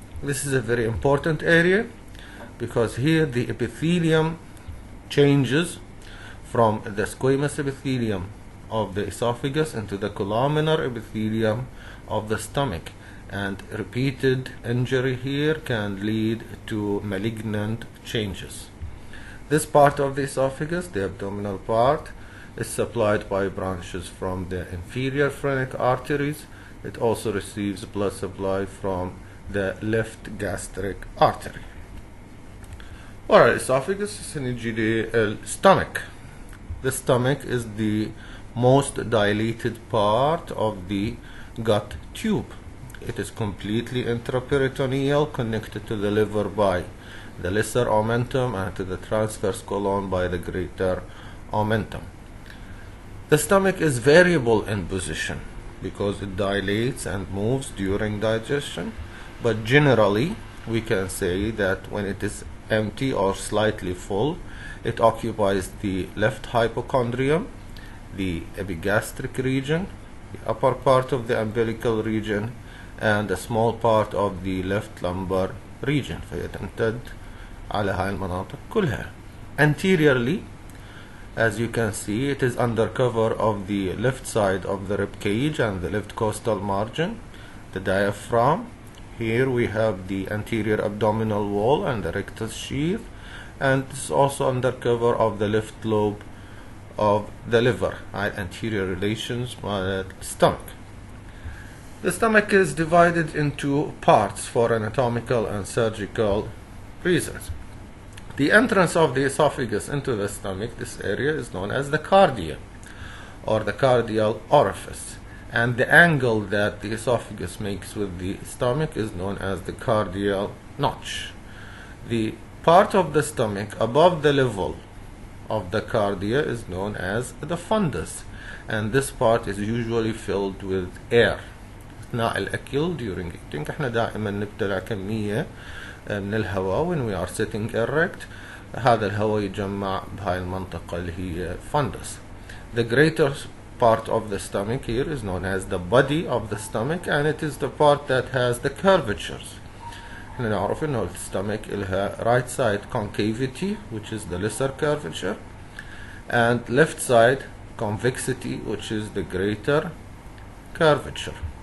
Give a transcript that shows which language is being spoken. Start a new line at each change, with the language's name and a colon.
English: This is a very important area because here the epithelium changes from the squamous epithelium of the esophagus into the columnar epithelium of the stomach, and repeated injury here can lead to malignant changes. This part of the esophagus, the abdominal part, is supplied by branches from the inferior phrenic arteries. It also receives blood supply from the left gastric artery.
Arabic: ورا الاسophagus نجي للstomach.
English: The stomach is the most dilated part of the gut tube. It is completely intraperitoneal, connected to the liver by the lesser omentum and to the transverse colon by the greater omentum. The stomach is variable in position because it dilates and moves during digestion, but generally we can say that when it is empty or slightly full, it occupies the left hypochondrium, the epigastric region, the upper part of the umbilical region, and a small part of the left lumbar region.
Arabic: فيتمتد على هاي المناطق كلها. Anteriorly,
English: As you can see, it is under cover of the left side of the rib cage and the left costal margin, the diaphragm. Here we have the anterior abdominal wall and the rectus sheath, and it's also under cover of the left lobe of the liver, anterior relations stomach. The stomach is divided into parts for anatomical and surgical reasons. The entrance of the esophagus into the stomach, this area, is known as the cardia or the cardial orifice, and the angle that the esophagus makes with the stomach is known as the cardial notch. The part of the stomach above the level of the cardia is known as the fundus, and this part is usually filled with air.
Arabic: أثناء الأكل
English: during eating
Arabic: احنا دائما نبتلع كمية من الهواء
English: when we are sitting erect.
Arabic: هذا الهواء يجمع بهاي المنطقة اللي هي fundus.
English: The greater part of the stomach here is known as the body of the stomach, and it is the part that has the curvatures.
Arabic: احنا نعرف انه الstomach لها
English: right side concavity, which is the lesser curvature, and left side convexity, which is the greater curvature.